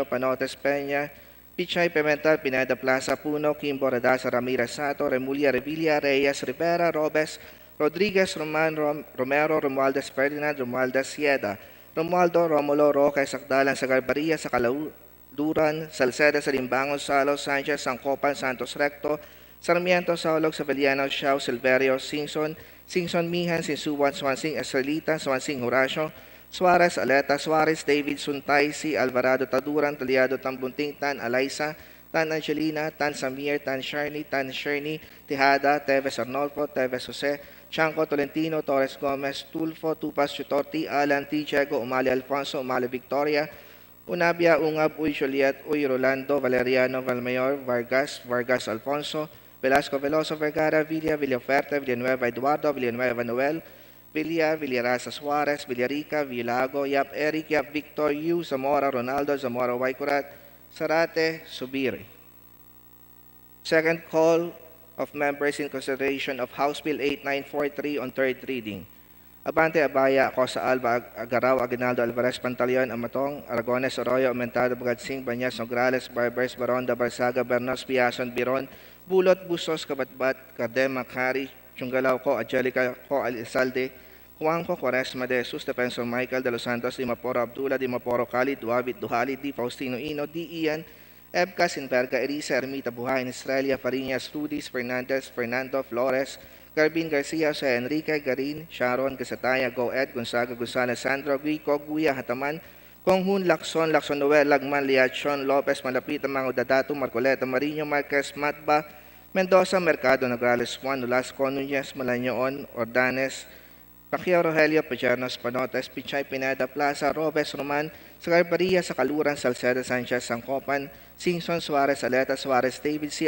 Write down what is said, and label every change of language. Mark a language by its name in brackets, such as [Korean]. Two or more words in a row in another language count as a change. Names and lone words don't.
[English] Panotes Peña, Pichay Pimentel, Pineda Plaza, Puno, Kimbo, Radasa, Ramirez Sato, Remulia Revilla, Reyes, Rivera, Robes, Rodriguez, Romero, Romualdez Ferdinand, Romualdez Sieda, Romualdo, Romulo, Roque, Sakdalan, Sagarbaria, sa Kalauduran, Salceda, Salimbangon, Salos, Sanchez, Sangcopan, Santos Recto, Sarmiento, Saulog, Sabeliano, Xiao, Silverio, Singson, Mihan, Sinsuwan, Swansing, Estrelita, Swansing, Horacio, Suarez, Aleta, Suarez, David, Suntay, C. Alvarado, Taduran, Taliado, Tambunting, Tan, Alaysa, Tan Angelina, Tan Samir, Tan Sharni, Tejada, Teves Arnolfo, Teves Jose, Chanco Tolentino, Torres Gomez, Tulfo, Tupas Chutorti, Alan, T. Diego, Umali Alfonso, Umali Victoria, Unabia, Ungab, Uy Juliet, Uy Rolando, Valeriano, Valmayor, Vargas Alfonso, Velasco Veloso Vergara, Villaferte, Villanueva Eduardo, Villanueva Noel, Villarasa Suarez, Villarica, Villago, Yap Eric, Yap Victor, Yu, Zamora Ronaldo, Zamora Waikurat, Sarate, Subiri. Second call of members in consideration of House Bill 8943 on third reading. Abante Abaya, Cosa Alba, Agaraw, Aguinaldo, Alvarez, Pantaleon, Amatong, Aragones, Arroyo, Aumentado, Bagadsing, Banyas, Nograles, Barbers, Baronda, Barsaga, Bernos, Piason, Biron, Bulot, Bustos, Kabatbat, Cardema, Kari, Chungalaw ko, Angelica ko, Alisalde, Juanco, Quaresma de Jesus, Defensor Michael de los Santos, Dimaporo Abdullah, Dimaporo Khalid, Duabit, Duhali, Di Faustino Ino, Di Ian, Ebka, Sinverga, Erisa, Ermita, Buhayin, Estrella, Fariñas, Rudis, Fernandez, Fernando, Flores, Garbin Garcia, Jose Enrique, Garin, Sharon, Casataya, Goed, Gonzaga, Gonzalez, Sandro, Guico, Guya, Hataman, Konghun, Lacson, Noel, Lagman, Liachon, Lopez, Malapita, Mango Dadato, Marcoleta, Marino, Marquez, Matba, Mendoza, Mercado, Nograles, Juan, Nolasco, Nunez, Malañoon, Ordanes, Pacquiao Rogelio, Pachernos, Panotes, Pichay, Pineda, Plaza, Robes, Roman, Sagarbaria, Sakaluran, Salceda, Sanchez, Sangcopan, Singson, Suarez, Aleta, Suarez, David C.